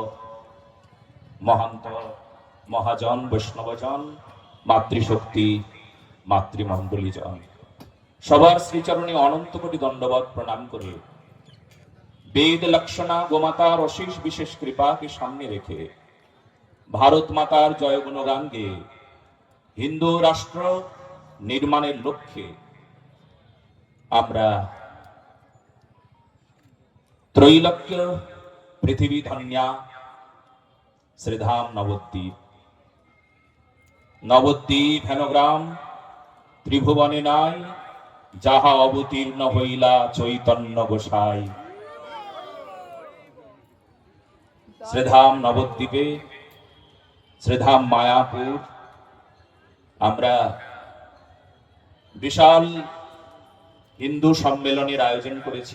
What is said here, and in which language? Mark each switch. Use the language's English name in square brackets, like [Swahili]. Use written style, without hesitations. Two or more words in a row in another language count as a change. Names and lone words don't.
[Bangla] মহন্ত মহাজন বৈষ্ণবজন মাতৃশক্তি মাতৃমণ্ডলীজন সবার শ্রীচরণে অনন্ত কোটি দণ্ডবৎ প্রণাম করে বেদ লক্ষণা গোমাতার অশেষ বিশেষ কৃপা কে সামনে রেখে ভারত মাতার জয় গুণগান গে হিন্দু রাষ্ট্র নির্মাণের লক্ষ্যে আমরা ত্রৈলোক্য পৃথিবী ধন্যা শ্রীধাম নবদ্বীপ নবদ্বীপ হেনগ্রাম ত্রিভুবনে নাই যাহা অবতীর্ণ হইলা চৈতন্য গোসাই। শ্রীধাম নবদ্বীপে শ্রীধাম মায়াপুর আমরা বিশাল হিন্দু সম্মেলনের আয়োজন করেছি।